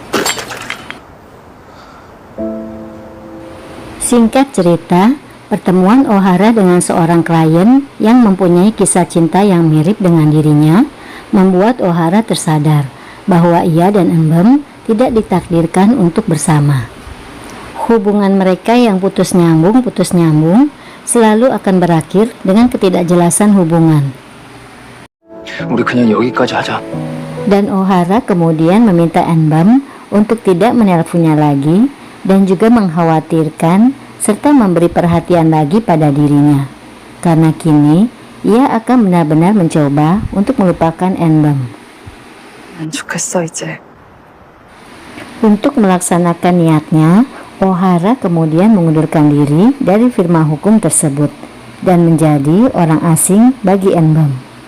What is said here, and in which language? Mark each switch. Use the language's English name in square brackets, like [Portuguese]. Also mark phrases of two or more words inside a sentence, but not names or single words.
[Indonesian] Singkat cerita, pertemuan O'Hara dengan seorang klien yang mempunyai kisah cinta yang mirip dengan dirinya membuat O'Hara tersadar bahwa ia dan Eunbum tidak ditakdirkan untuk bersama. Hubungan mereka yang putus nyambung selalu akan berakhir dengan ketidakjelasan hubungan. [Korean] 우리 그냥 여기까지 하자. [Indonesian] Dan O'Hara kemudian meminta Eunbum untuk tidak menelponnya lagi dan juga mengkhawatirkan serta memberi perhatian lagi pada dirinya, karena kini ia akan benar-benar mencoba untuk melupakan Eunbum. [Korean] 난 죽겠어 이제. [Indonesian] Untuk melaksanakan niatnya, O'Hara kemudian mengundurkan diri dari firma hukum tersebut dan menjadi orang asing bagi Eunbum.